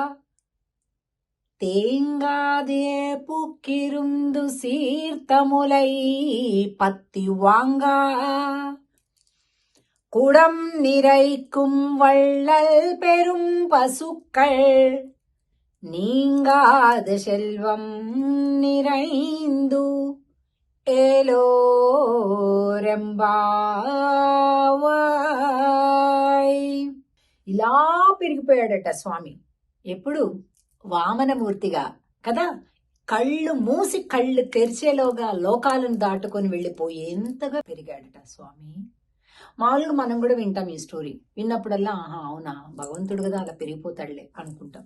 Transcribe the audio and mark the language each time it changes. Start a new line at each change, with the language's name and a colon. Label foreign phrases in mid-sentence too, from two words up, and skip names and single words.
Tamil: தேங்காதே புக்கிருந்து சீர்த்தமுலை பத்தி வாங்கா குடம் நிறைக்கும் வள்ளல் பெரும் பசுக்கள் நீங்காத செல்வம் நிறைந்து ఏలోరెంబావాయ్.
Telugu: ఇలా పెరిగిపోయాడట స్వామి. ఎప్పుడు? వామనమూర్తిగా కదా. కళ్ళు మూసి కళ్ళు తెరిచేలోగా లోకాలను దాటుకొని వెళ్ళిపోయేంతగా పెరిగాడట స్వామి. మామూలుగా మనం కూడా వింటాం ఈ స్టోరీ. విన్నప్పుడల్లా ఆహా అవునా, భగవంతుడు కదా అలా పెరిగిపోతాడులే అనుకుంటాం.